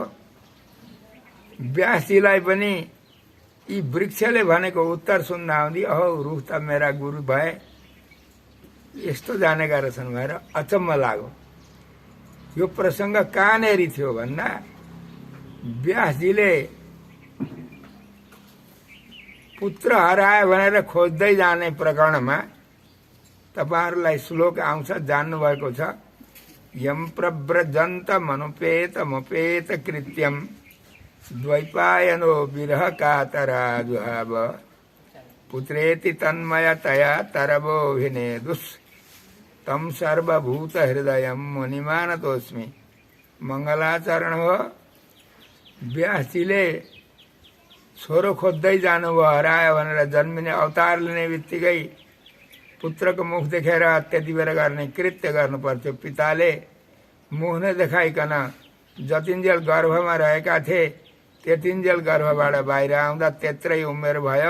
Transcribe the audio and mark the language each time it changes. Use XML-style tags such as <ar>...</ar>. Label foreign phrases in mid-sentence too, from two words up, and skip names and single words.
<ne>व्यासजीलाई पनि यी वृक्षले भनेको उत्तर सुन्दा हुँदी अहो रुख त मेरा गुरु भए, यस्तो जानेका रहेछन् भनेर अचम्म लाग्यो। यो प्रसङ्ग कहाँनेरि थियो भन्दा व्यासजीले पुत्र हरायो भनेर खोज्दै जाने प्रकरणमा तपाईहरुलाई श्लोक आउँछ, जान्नु भएको छ।</ne> <sa>यम प्रव्रजन्त मनुपेत कृत्यम द्वैपायनो विरह कातरा जुहाव पुत्रेति तन्मयतया तरवोभिनेदुस् तम सर्वभूत हृदयम मुनिमानतोस्मि।</sa> <ne>मङ्गलाचरण हो। व्यासजीले छोरो खोज्दै जानुभयो, हरायो भनेर। जन्मिने अवतार लिने बित्तिकै पुत्रको मुख देखेर त्यति बेर गर्ने कृत्य गर्नु पर्थ्यो। पिताले मुख नदेखाइकन जतिन्जेल गर्भमा रहेका थिए त्यतिन्जेल गर्भबाट बाहिर आउँदा त्यत्रै उमेर भयो।</ne>